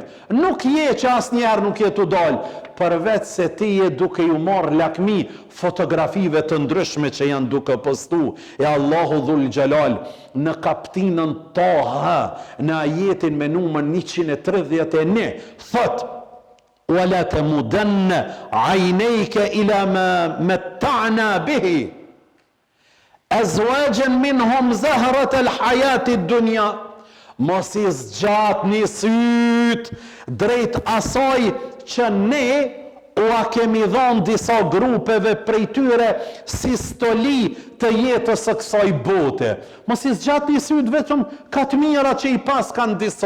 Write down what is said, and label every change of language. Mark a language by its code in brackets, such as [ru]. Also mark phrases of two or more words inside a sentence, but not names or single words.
[sq] Nuk je që asnjëherë nuk je të dalë, përveç se ti e duke ju marrë lakmi fotografive të ndryshme që janë duke postu. E Allahu [ar] ذو الجلال [sq] në kaptinën Taha, në ajetin me numër 131, thot: [ar] "ولا تمدن عينيك إلى ما متعنا به أزواجا منهم زهرة الحياة الدنيا." [sq] Mos i zgjat një syt drejt asaj që ne ua kemi dhënë disa grupeve prej tyre si stoli të jetës së kësaj bote. Mos i zgjat një syt vetëm ka të mira që i pas kanë disa.